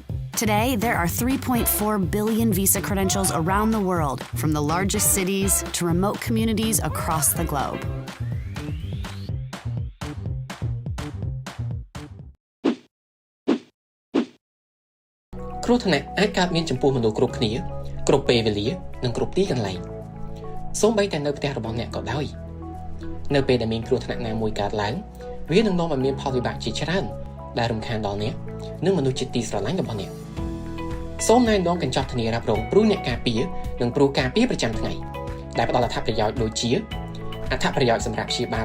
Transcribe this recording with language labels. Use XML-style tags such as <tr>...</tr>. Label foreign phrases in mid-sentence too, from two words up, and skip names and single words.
<en>Today, there are 3.4 billion Visa credentials around the world, from the largest cities to remote communities across the globe.</en> <km>Khrothnet អាចកើតមានចំពោះមនុស្សគ្រប់គ្នាគ្រប់ពេលវេលានិងគ្រប់ទីកន្លែងសូម្បីតែនៅផ្ទះរបស់អ្នកក៏ដោយនៅពេលដែលមានគ្រោះថ្នាក់ណាមួយកើតឡើងវានឹងនាំឲ្យមានផលវិបាកជាច្រើនដែលរំខានដល់អ្នក និងមនុស្សជាទីស្រឡាញ់របស់អ្នកសូមណែនាំកញ្ចប់ធានារ៉ាប់រងព្រួយអ្នកការពារនិងព្រួយការពារប្រចាំថ្ងៃដែលផ្ដល់អត្ថប្រយោជន៍ដូចជាអត្ថប្រយោជន៍សម្រាប់ព្យាបាលប្រ</km>